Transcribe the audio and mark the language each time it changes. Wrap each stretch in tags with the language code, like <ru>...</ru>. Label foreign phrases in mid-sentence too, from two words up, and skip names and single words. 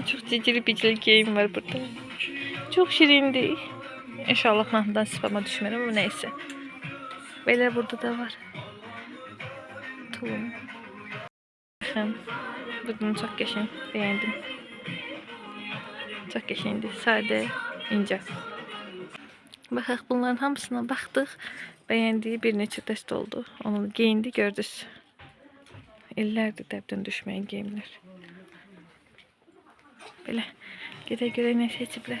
<az>Çok cicili bicili geyim var burada. Çok şirindir. İnşallah mahmıdan spama düşmərəm</az> <tr>ama neyse.</tr> <az>Belə burada da var. Tulum. Baxın. Bunu çok qəşəng. Beğendim. Çok qəşəngdir. Sadə, incə. Baxaq bunların hamısına baxdıq. Bəyəndiyi bir neçə dəst oldu. Onu geyindi, gördünüz. İllərdir dəbdən düşməyən geyimlər. Belə. Gedək görək nə seçiblər.</az>